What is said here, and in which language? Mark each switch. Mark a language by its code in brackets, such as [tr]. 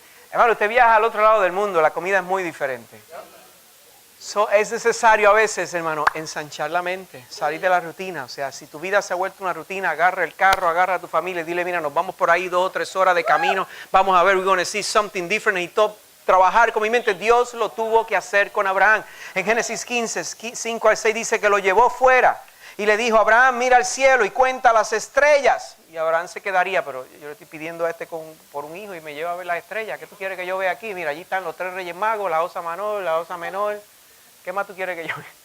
[es] Hermano, usted viaja al otro lado del mundo, la comida es muy diferente. Es necesario a veces, hermano, ensanchar la mente, salir de la rutina. O sea, si tu vida se ha vuelto una rutina, agarra el carro, agarra a tu familia y dile, mira, nos vamos por ahí 2 o 3 horas de camino. Vamos a ver, [en] we're going to see something different [es] y todo. Trabajar con mi mente. Dios lo tuvo que hacer con Abraham. En Génesis 15, 5 al 6 dice que lo llevó fuera y le dijo, Abraham, mira al cielo y cuenta las estrellas. Y Abraham se quedaría, pero yo le estoy pidiendo a por un hijo y me lleva a ver las estrellas. ¿Qué tú quieres que yo vea aquí? Mira, allí están los 3 reyes magos, la osa menor, la osa menor. ¿Qué más tú quieres que yo vea?